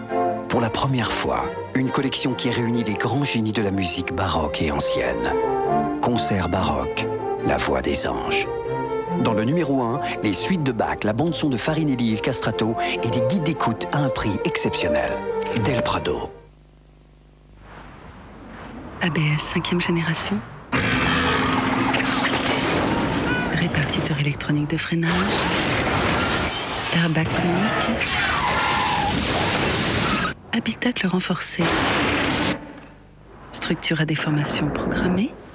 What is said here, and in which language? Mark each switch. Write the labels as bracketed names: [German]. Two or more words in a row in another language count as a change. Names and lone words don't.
[French] Pour la première fois, une collection qui réunit les grands génies de la musique baroque et ancienne. Concert baroque, la voix des anges. Dans le numéro 1, les suites de Bach, la bande-son de Farinelli et il Castrato et des guides d'écoute à un prix exceptionnel. Del Prado. ABS 5e génération. Répartiteur électronique de freinage. Airbag conique. Habitacle renforcé. Structure à déformation programmée.